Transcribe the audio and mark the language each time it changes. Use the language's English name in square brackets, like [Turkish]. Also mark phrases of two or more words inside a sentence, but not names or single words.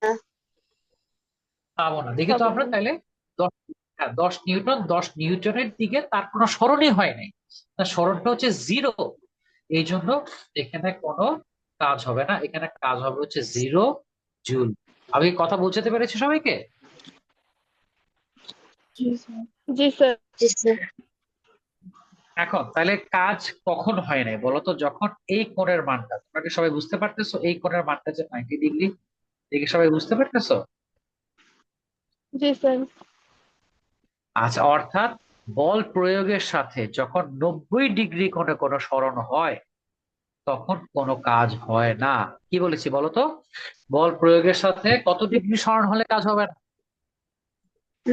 [Bangla] পাবো না। দেখি তো হবে আমরা না। তাহলে 10, হ্যাঁ, 10 নিউটন, 10 নিউটনের দিকে তার কোনো সরণই হয় নাই, তার সরণটা হচ্ছে 0। এই জন্য এখানে কোনো কাজ হবে না, এখানে কাজ হবে হচ্ছে 0 জুল। আমি কথা বোঝাতে পেরেছি সবাইকে? জি স্যার। জি স্যার। জি স্যার। এখন তাহলে কাজ কখন হয় নাই বলো তো? যখন এই কোণের মানটা, তোমরা কি সবাই বুঝতে পারতেছো? এই কোণের মানটা যে 90 ডিগ্রি, দেখে সবাই বুঝতে পারতেছো? জি স্যার। আচ্ছা, অর্থাৎ বল প্রয়োগের সাথে যখন 90 ডিগ্রি কোণে কোনো সরণ হয় তখন কোনো কাজ হয় না। কি বলেছি বলো তো? বল প্রয়োগের সাথে কত ডিগ্রি সরণ হলে কাজ হবে না?